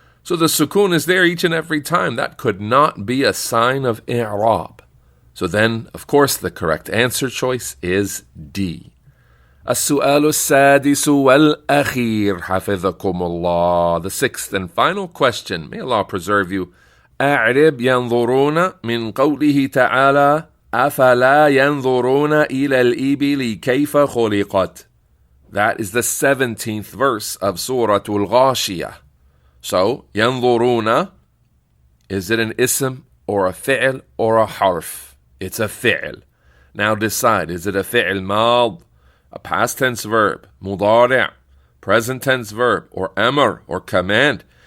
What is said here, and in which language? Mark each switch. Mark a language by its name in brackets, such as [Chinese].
[English] So the sukun is there each and every time. That could not be a sign of i'rab. So then, of course, the correct answer choice is D. [Arabic] السؤال السادس والأخير حفظكم الله. [English] The sixth and final question. May Allah preserve you. [Arabic] أعرب ينظرون من قوله تعالى أفلا ينظرون إلى الإبل كيف خلقت. [English] That is the 17th verse of Surah Al-Ghashiyah. So, ينظرون, is it an ism or a fi'l or a harf? It's a fi'l. Now decide, is it a fi'l mad, a past tense verb, mudari', present tense verb, or amr, or command?